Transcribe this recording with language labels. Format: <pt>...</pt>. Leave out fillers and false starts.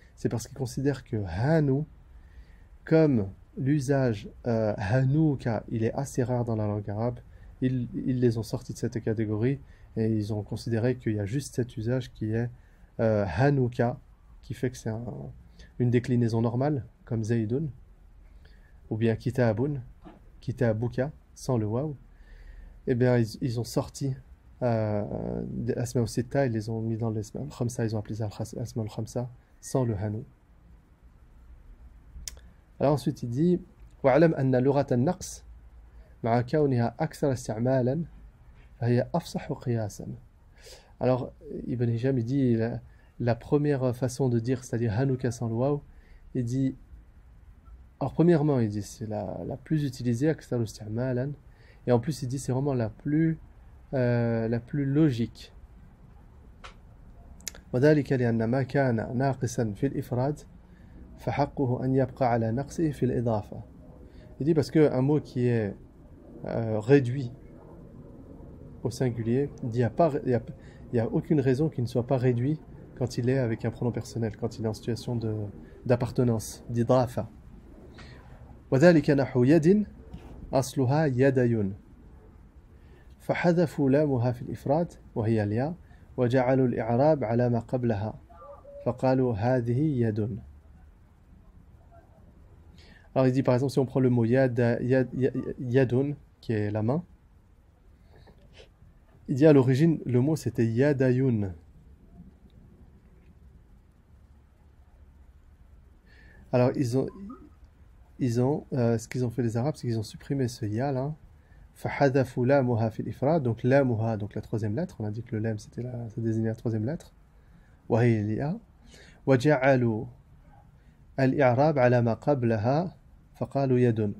<fr>C'est parce qu'ils considèrent que Hanou, comme l'usage Hanouka, il est assez rare dans la langue arabe, ils les ont sortis de cette catégorie et ils ont considéré qu'il y a juste cet usage qui est Hanouka, qui fait que c'est une déclinaison normale, comme Zaydun, ou bien Kitabun, Kitabuka, sans le waw. Et bien ils ont sorti l'asma al-sitta, ils les ont mis dans l'asma al-khamsa, ils ont appelé ça l'asma al-khamsa, sans le Hanou. Alors ensuite il dit</fr> <ar>وَعْلَمْ أَنَّ لُغَةَ النَّقْصِ مع كونها أكثر استعمالا فهي أفصح قياسا.</ar> <fr>Alors Ibn Hisham il dit la première façon de dire, c'est-à-dire Hanouka sans le waw, il dit, alors premièrement il dit c'est la plus utilisée,</fr> <ar>أكثر استعمالا,</ar> <fr>et en plus il dit c'est vraiment la plus logique.</fr> <ar>وذلك لأن ما كان ناقصا في الإفراد فحقه أن يبقى على نقصه في الإضافة.</ar> <fr>Il dit parce qu'un mot qui est réduit au singulier, il n'y a aucune raison qu'il ne soit pas réduit quand il est avec un pronom personnel, quand il est en situation d'appartenance, d'idrafa.</fr> <ar>وذلك نحو يد أصلها يديٌ فحذفوا لامها في الإفراد وهي الياء وجعلوا الإعراب على ما قبلها فقالوا هذه يد.</ar> <fr>Alors il dit par exemple si on prend le mot yadun qui est la main, il dit à l'origine le mot c'était yadayun. Alors ce qu'ils ont fait les Arabes, c'est qu'ils ont supprimé ce ya là,</fr> <ar>فحذفوا لامها في الإفراد,</ar> <fr>donc</fr> <ar>لامها,</ar> <fr>donc la troisième lettre, on a dit que le lam ça désignait la troisième lettre,</fr> <ar>وهي الياء وجعلوا الإعراب على ما قبلها فقالوا يد.</ar>